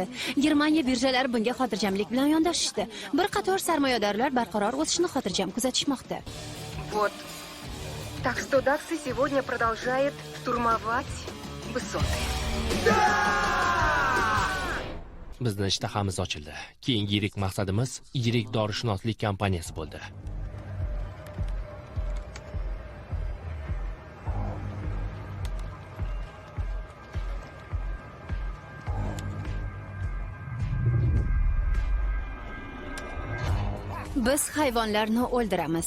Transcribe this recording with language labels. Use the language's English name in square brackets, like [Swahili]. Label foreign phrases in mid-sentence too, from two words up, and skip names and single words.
[Uzbek] Germaniya birjalari bunga xotirjamlik bilan yondashishdi. Bir qator sarmoyadorlar barqaror o'sishni xotirjam kuzatishmoqda. [Russian] Вот. Так что Дакси сегодня продолжает штурмовать высоты. [Uzbek] Bizning ishtahamiz ochildi. Keyingi yirik maqsadimiz yirik dorishunoslik kompaniyasi bo'ldi. Biz hayvonlarni o'ldiramiz.